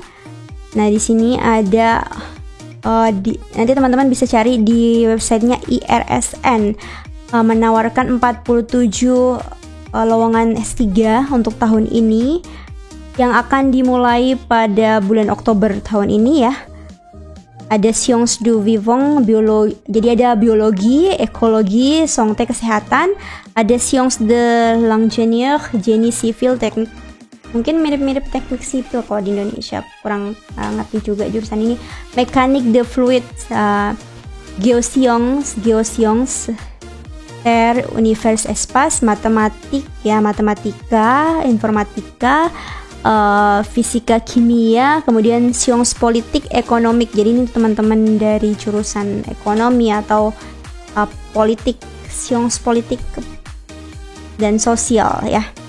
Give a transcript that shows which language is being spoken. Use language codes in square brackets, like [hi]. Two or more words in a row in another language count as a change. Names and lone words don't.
[id] Nah, di sini ada nanti teman-teman bisa cari di websitenya IRSN, menawarkan 47 lowongan S3 untuk tahun ini yang akan dimulai pada bulan Oktober tahun ini ya. [fr] Ada Sciences du Vivant, [id] jadi ada biologi, ekologi, santé kesehatan, ada [fr] Sciences de l'Ingénieur, génie civil, [id] teknik, mungkin mirip-mirip teknik sipil kalau di Indonesia, kurang ngerti juga jurusan ini. [fr] Mekanik de fluid, geosciences, terre, univers, espace, [id] matematik ya, matematika, informatika, fisika, kimia, kemudian science politik, ekonomik. Jadi ini teman-teman dari jurusan ekonomi atau politik, science politik dan sosial ya.